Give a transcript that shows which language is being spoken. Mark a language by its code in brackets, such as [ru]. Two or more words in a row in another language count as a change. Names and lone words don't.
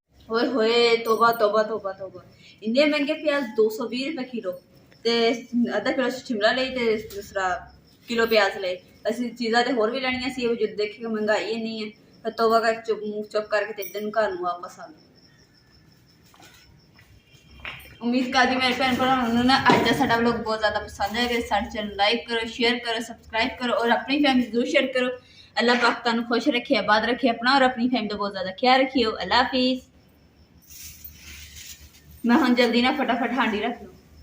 [pa] ਹੋਏ ਹੋਏ ਤੋਬਾ ਤੋਬਾ ਤੋਬਾ ਤੋਬਾ ਇੰਨੇ ਮਹਿੰਗੇ ਪਿਆਜ਼ 220 ਰੁਪਏ ਕਿੱਲੋ ਤੇ ਅੱਧਾ ਕਿੱਲੋ ਸ਼ਿਮਲਾ ਲਈ ਤੇ ਦੂਸਰਾ ਕਿਲੋ ਪਿਆਜ਼ ਲਈ ਅਸੀਂ ਚੀਜ਼ਾਂ ਤੇ ਹੋਰ ਵੀ ਲੈਣੀਆਂ ਸੀ ਉਹ ਜਦ ਦੇਖੀ ਮਹਿੰਗਾਈ ਇੰਨੀ ਹੈ ਫਿਰ ਤੋਬਾ ਕਰ ਚੁੱਪ ਕਰਕੇ ਤੇ ਦਿਨ ਘਰ ਨੂੰ ਵਾਪਸ ਆ ਗਏ [ur] امید کرتی میرے بھین بھراواں نا اج کا ساڈا ولاگ بہت زیادہ پسند ہے ساڈے چینل لائک کرو شیئر کرو سبسکرائب کرو اور اپنی فیملی ضرور شیئر کرو اللہ پاک تہانوں خوش رکھے آباد رکھے اپنا اور اپنی فیملی کا بہت زیادہ خیال رکھیو اللہ حافظ میں ہن جلدی نا فٹافٹ ہانڈی رکھ لوں